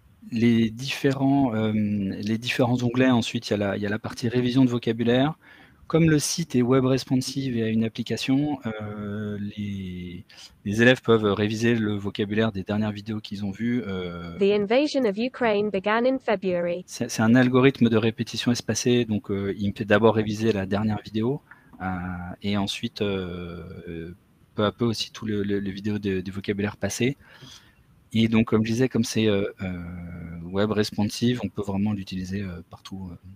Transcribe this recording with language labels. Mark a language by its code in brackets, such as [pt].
[fr] Les différents onglets, ensuite, il y a la partie révision de vocabulaire. Comme le site est web responsive et a une application, les élèves peuvent réviser le vocabulaire des dernières vidéos qu'ils ont vues. [en] The invasion of Ukraine began in February. [fr] C'est un algorithme de répétition espacée, donc il me fait d'abord réviser la dernière vidéo, et ensuite, peu à peu aussi, tous les vidéos des vocabulaires passés. Et donc, comme je disais, comme c'est web responsive, on peut vraiment l'utiliser partout.